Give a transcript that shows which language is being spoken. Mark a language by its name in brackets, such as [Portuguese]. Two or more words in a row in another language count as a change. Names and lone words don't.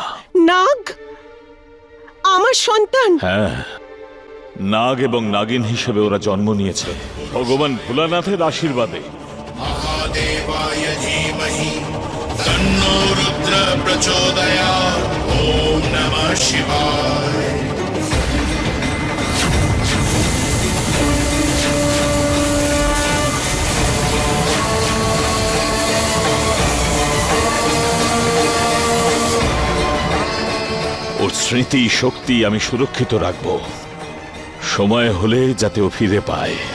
[Bangla] নাগ আমার সন্তান? হ্যাঁ, নাগ এবং নাগিন হিসেবে ওরা জন্ম নিয়েছে ভগবান ভোলানাথের আশীর্বাদে। [Sanskrit] महादेवाय धीमहि तन्नो रुद्र प्रचोदयात्। ओम नमः शिवाय। [Bangla] ওর স্মৃতি শক্তি আমি সুরক্ষিত রাখব, সময় হলে যাতে ও ফিরে পায়।